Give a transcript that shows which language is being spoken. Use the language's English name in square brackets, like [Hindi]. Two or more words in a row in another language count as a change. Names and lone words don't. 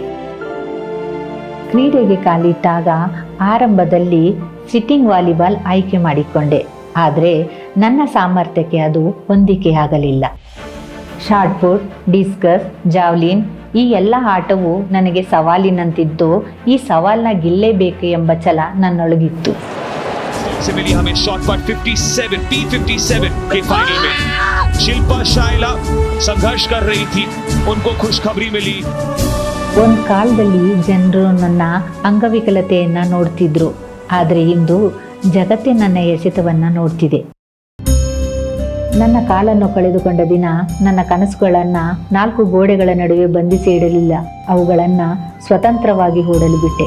[Kannada] ಕ್ರೀಡೆಗೆ ಕಾಲಿಟ್ಟಾಗ ಆರಂಭದಲ್ಲಿ [English] sitting volleyball [Kannada] ಆಯ್ಕೆ ಮಾಡಿಕೊಂಡೆ. ಆದರೆ ನನ್ನ ಸಾಮರ್ಥ್ಯಕ್ಕೆ ಅದು ಹೊಂದಿಕೆಯಾಗಲಿಲ್ಲ. [English] short put, [Kannada] ಡಿಸ್ಕಸ್, ಜಾವ್ಲಿನ್ ಈ ಎಲ್ಲ ಆಟವು ನನಗೆ ಸವಾಲಿನಂತಿದ್ದು, ಈ ಸವಾಲನ್ನ ಗೆಲ್ಲೇಬೇಕು ಎಂಬ ಛಲ ನನ್ನೊಳಗಿತ್ತು. [Hindi] से मिली हमें [English] shot put [Hindi] 57 P57 के फाइनल में शिल्पा शाइला संघर्ष कर रही थी, उनको खुशखबरी मिली. [Kannada] ಒಂದು ಕಾಲದಲ್ಲಿ ಜನರು ನನ್ನ ಅಂಗವಿಕಲತೆಯನ್ನ ನೋಡ್ತಿದ್ರು, ಆದರೆ ಇಂದು ಜಗತ್ತೇ ನನ್ನ ಎಸೆತವನ್ನ ನೋಡ್ತಿದೆ. ನನ್ನ ಕಾಲನ್ನು ಕಳೆದುಕೊಂಡ ದಿನ ನನ್ನ ಕನಸುಗಳನ್ನ 4 ಗೋಡೆಗಳ ನಡುವೆ ಬಂಧಿಸಿ ಇಡಲಿಲ್ಲ, ಅವುಗಳನ್ನ ಸ್ವತಂತ್ರವಾಗಿ ಓಡಲು ಬಿಟ್ಟೆ.